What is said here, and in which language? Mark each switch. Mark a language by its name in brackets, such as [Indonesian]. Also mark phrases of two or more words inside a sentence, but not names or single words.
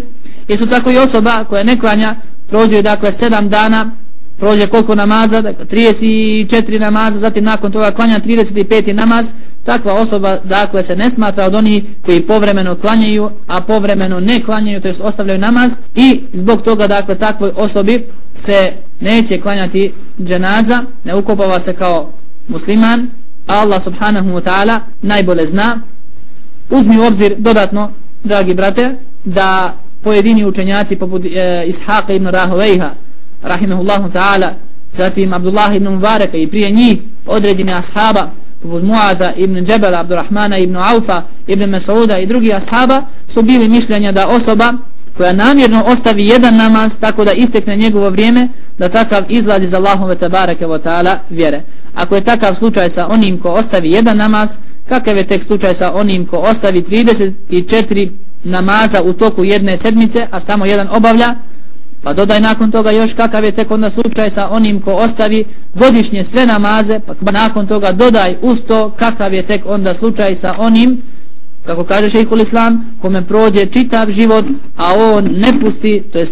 [Bosnian] Isto tako i osoba koja ne klanja, prođe dakle 7 dana, prođe koliko namaza, dakle 34 namaza, zatim nakon toga klanja 35. namaz, takva osoba dakle se ne smatra od onih koji povremeno klanjaju, a povremeno ne klanjaju, to jest ostavljaju namaz, i zbog toga dakle takvoj osobi se neće klanjati dženaza, ne ukopava se kao musliman, a Allah [Arabic] سبحانه وتعالى [Bosnian] najbolje zna. Uzmi u obzir dodatno, dragi brate, da pojedini učenjaci poput Ishaqa ibn Rahuvejha [Arabic] رحمه الله تعالى, [Bosnian] zatim Abdullah ibn Mubareka i prije njih određeni ashaba poput Mu'adha ibn Džebela, Abdurrahmana ibn Aufa, ibn Mas'uda i drugi ashaba su bili mišljenja da osoba koja namjerno ostavi jedan namaz tako da istekne njegovo vrijeme, da takav izlazi za Allahove [Arabic] تبارك وتعالى [Bosnian] vjere. Ako je takav slučaj sa onim ko ostavi jedan namaz, kakav je tek slučaj sa onim ko ostavi 34 namaza u toku jedne sedmice, a samo jedan obavlja? Pa dodaj nakon toga još kakav je tek onda slučaj sa onim ko ostavi godišnje sve namaze, pa nakon toga dodaj uz to kakav je tek onda slučaj sa onim kako kaže šejhul Islam, kome prođe čitav život, a on ne pusti, to jest